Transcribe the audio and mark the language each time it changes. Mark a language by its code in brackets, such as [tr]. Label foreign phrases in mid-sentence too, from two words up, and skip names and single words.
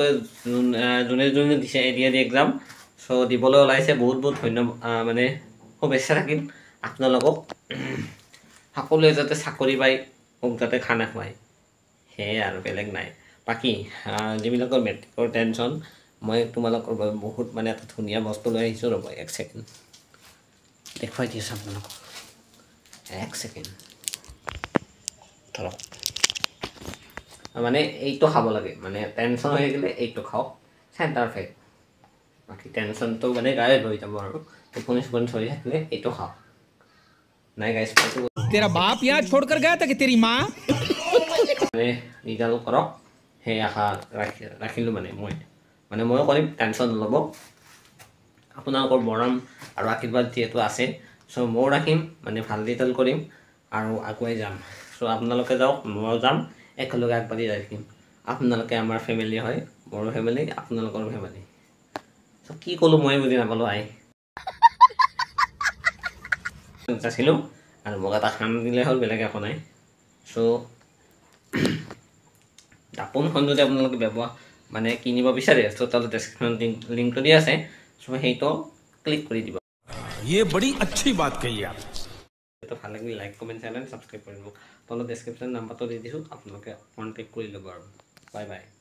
[as] যোনে দিছে এডিআৰই এক্সাম চ' দিবলৈ ওলাইছে বহুত ধন্যবাদ মানে শুভেচ্ছা থাকিল আপোনালোকক সকলোৱে যাতে চাকৰি পায় মোক যাতে খানা খুৱায় সেয়াই আৰু বেলেগ নাই বাকী যিবিলাকৰ মেট্ৰিকৰ টেনশ্যন মই তোমালোকৰ বাবে বহুত মানে এটা ধুনীয়া বস্তু লৈ আহিছোঁ ৰ'ব এক ছেকেণ্ড দেখুৱাই দি আছোঁ আপোনালোকক এক ছেকেণ্ড ধৰক মানে এইটো খাব লাগে মানে টেনশ্যন হৈ থাকিলে এইটো খাওক চেণ্টাৰ ফেক্ট বাকী টেনশ্যনটো মানে গায়ব হৈ যাব আৰু টোপনি চোপনি ধৰি থাকিলে এইটো খাওক নাই গাইছ [hi] तेरा बाप यहाँ छोड़कर गया था कि तेरी माँ [as] মানে ৰিজাল্ট কৰক সেই আশা ৰাখিলোঁ মানে ময়ো কৰিম টেনশ্যন নল'ব আপোনালোকৰ মৰম আৰু আশীৰ্বাদ যিহেতু আছে চ' ময়ো ৰাখিম মানে ভাল ৰিজাল্ট কৰিম আৰু আগুৱাই যাম চ' আপোনালোকে যাওক ময়ো যাম একেলগে আগবাঢ়ি যাই থাকিম আপোনালোকে আমাৰ ফেমিলি হয় মোৰো ফেমিলি আপোনালোকৰ ফেমিলি চ' কি ক'লোঁ মই বুজি নাপালোঁ আছিলোঁ আৰু মোক এটা খাম দিলে হ'ল বেলেগ একো নাই চ' আপোনখন যদি আপোনালোকে ব্যৱহাৰ মানে কিনিব বিচাৰে চ' তাতে ডেছক্ৰিপশ্যন লিংকটো দি আছে চ' সেইটো ক্লিক কৰি দিব [hi] ये बड़ी अच्छी बात कही आप [as] তো ভাল লাগিলে [en] like comment channel subscribe [as] কৰিব তলত ডেছক্ৰিপশ্যন নাম্বাৰটো দি দিছোঁ আপোনালোকে কণ্টেক্ট কৰি ল'ব আৰু বাই বাই